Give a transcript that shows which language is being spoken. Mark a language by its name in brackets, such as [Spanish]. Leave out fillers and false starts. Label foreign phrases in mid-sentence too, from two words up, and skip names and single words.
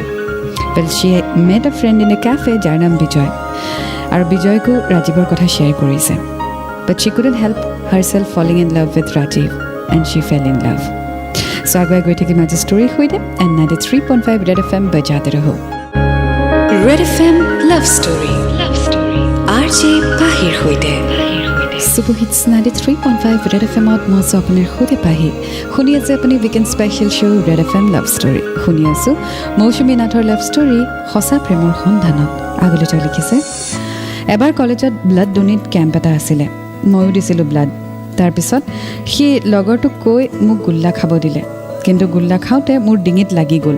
[English] Well, she met a friend in a cafe [Assamese] যাৰ নাম বিজয়, আৰু বিজয়কো ৰাজীৱৰ কথা শ্বেয়াৰ কৰিছে। [English] But she couldn't help herself falling in love with Rajib and she fell in love. [Assamese] চ' আগুৱাই গৈ থাকিম আজি ষ্টৰীৰ সৈতে। এণ্ড 93.5 Rad FM বজাতে ৰহো। Rad FM Love Story RJ Pahir hoite Super Hits 93.5 Rad FM মই আপোনাৰ সৈতে পাহি। শুনি আছে আপুনি উইকেণ্ড স্পেচিয়েল শ্ব' Rad FM [English] love story. [Assamese] শুনি আছোঁ মৌচুমী নাথৰ [English] love story, [Assamese] সঁচা প্ৰেমৰ সন্ধানত। আগলৈ তেওঁ লিখিছে, এবাৰ কলেজত [English] blood donate camp [Assamese] এটা আছিলে। ময়ো দিছিলোঁ ব্লাড। তাৰপিছত সি লগৰটোক কৈ মোক গোল্লা খাব দিলে, কিন্তু গোল্লা খাওঁতে মোৰ ডিঙিত লাগি গ'ল।